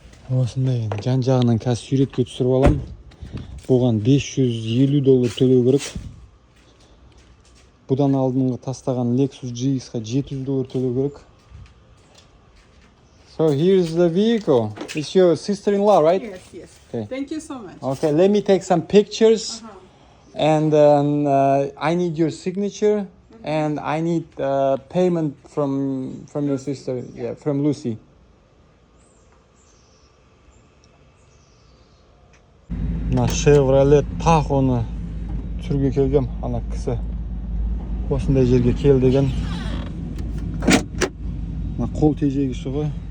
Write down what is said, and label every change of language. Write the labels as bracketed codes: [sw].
[kk] Осындай жан-жағынан қазір суретке түсіріп алам. Бұған $550 төлеу керек. Бұдан алдыңғы тастаған Lexus GX-ға $700 төлеу керек. [en] So here's the vehicle. It's your sister-in-law, right? Yes, yes. Okay. Thank you so much. Okay, let me take some pictures. And I need your signature. And I need payment from your sister, yeah, from Lucy. [kk] Мына Chevrolet Tahoe'ны түсіруге келгем, ана кісі осындай жерге кел деген. Мына қол тежегіші ғой.